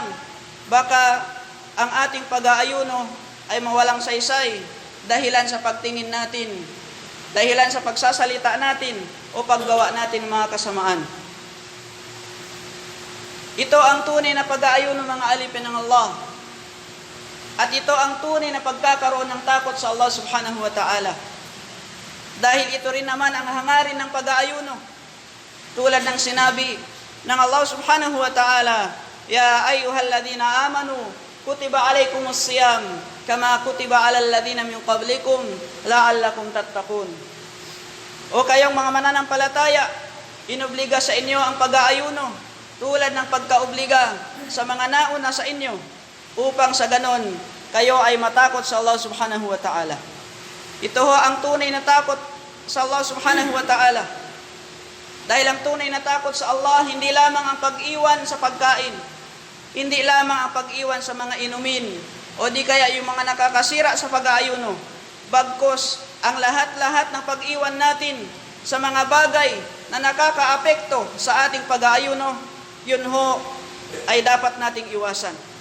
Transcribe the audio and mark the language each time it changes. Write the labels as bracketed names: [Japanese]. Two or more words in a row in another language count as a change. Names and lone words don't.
[Filipino] Baka ang ating pag-aayuno ay mawalang saysay dahilan sa pagtingin natin, dahilan sa pagsasalita natin o paggawa natin ng mga kasamaan. Ito ang tunay na pag-aayuno ng mga alipin ng Allah. At ito ang tunay na pagkakaroon ng takot sa Allah [Arabic] سبحانه وتعالى. [Filipino] Dahil ito rin naman ang hangarin ng pag-aayuno. Tulad ng sinabi ng [Arabic] Allah سبحانه وتعالى، يا أيها الذين آمنوا، كتب عليكم الصيام، كما كتب على الذين من قبلكم، لعلكم تتقون. [Filipino] O kayong mga mananampalataya, inobliga sa inyo ang pag-aayuno, tulad ng pagkaobliga sa mga nauna sa inyo, upang sa ganon, kayo ay matakot sa Allah [Arabic] سبحانه وتعالى. [Filipino] Ito ho ang tunay na takot sa Allah [Arabic] سبحانه وتعالى. [Filipino] Dahil ang tunay na takot sa Allah, hindi lamang ang pag-iwan sa pagkain, hindi lamang ang pag-iwan sa mga inumin, o di kaya yung mga nakakasira sa pag-aayuno. Bagkus, ang lahat-lahat ng pag-iwan natin sa mga bagay na nakakaapekto sa ating pag-aayuno, yun ho ay dapat nating iwasan.